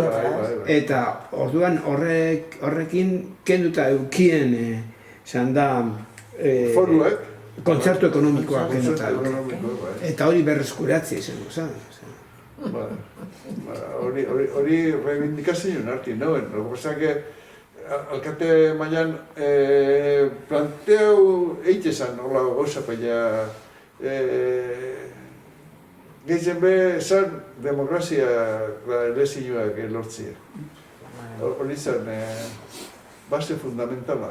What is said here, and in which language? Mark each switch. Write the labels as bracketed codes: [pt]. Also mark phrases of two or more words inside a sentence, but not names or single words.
[eu] Eta orduan horrekin kenduta eukien esan da Foruak. kontzertu ekonomikoak kenduta euk. Ekonomikoak, bai. Eta hori berreskuratzi izango zen. Hori reivindikazioen arti, noen. [es] Lo que pasa que [eu] alkate mailan planteau eitezan hola gauza, baina gehien be esan demokrazia lezioak lortzia. Hori zen base fundamentala.